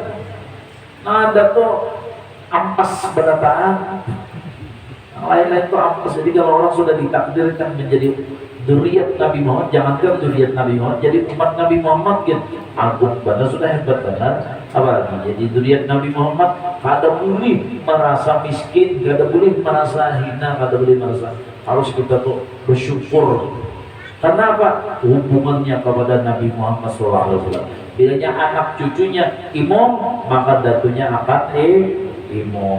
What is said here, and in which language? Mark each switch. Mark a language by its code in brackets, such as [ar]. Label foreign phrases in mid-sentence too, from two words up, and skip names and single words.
[bjn] Nah, ada tuh ampas berataan, yang lain-lain tuh ampas. [id] Jadi kalau orang sudah ditakdirkan menjadi zuriat Nabi Muhammad, jangankan zuriat Nabi Muhammad, jadi umat Nabi Muhammad gitu, agung benar, sudah hebat benar. Apalagi jadi zuriat Nabi Muhammad, [bjn] kada boleh merasa miskin, kada boleh merasa hina, kada boleh merasa, harus kita tuh bersyukur. [id] Karena apa? Hubungannya kepada Nabi Muhammad SAW. Bilanya anak cucunya imam, maka datunya akan imam.